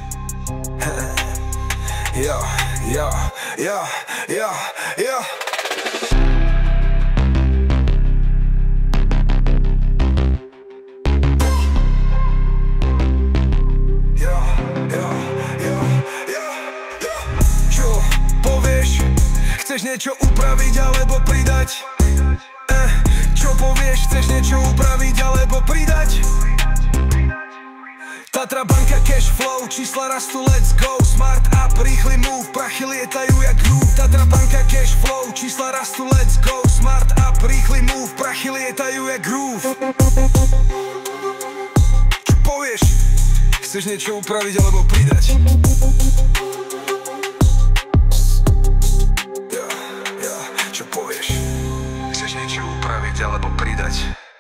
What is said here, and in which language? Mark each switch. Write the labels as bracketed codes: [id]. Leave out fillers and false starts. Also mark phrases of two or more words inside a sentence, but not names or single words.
[sk] Jo. Čo povieš? Chceš niečo upraviť alebo pridať? Čo povieš? Chceš niečo upraviť alebo pridať? Tatra banka [en] cash flow, [sk] čísla rastú, [en] let's go. Smart up, rýchly move, [sk] prachy lietajú jak groove. Tatra banka [en] cash flow, [sk] čísla rastú, [en] let's go. Smart up, rýchly move, [sk] prachy lietajú jak groove. Čo povieš? Chceš niečo upraviť alebo pridať? Čo povieš? Chceš niečo upraviť alebo pridať?